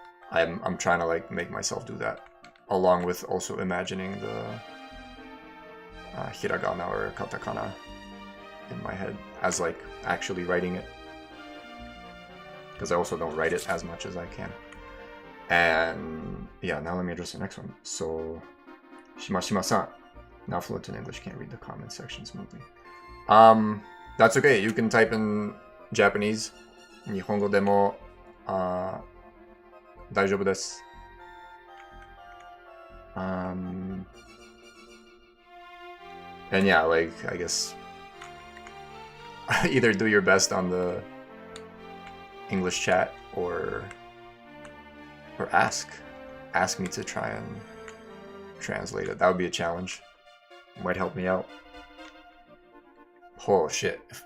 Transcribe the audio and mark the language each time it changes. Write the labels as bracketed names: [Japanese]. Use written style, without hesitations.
[English] I'm trying to like make myself do that, along with also imagining the hiragana or katakana in my head as like actually writing it, because I also don't write it as much as I can. And yeah, now let me address the next one. So Shimashima-san, now fluent in English, can't read the comment section smoothly. That's okay. You can type in Japanese. [Japanese] 日本語でも大丈夫です。 [English] And yeah, like I guess either do your best on the English chat or ask me to try and translate it. That would be a challenge. It might help me out. Oh shit.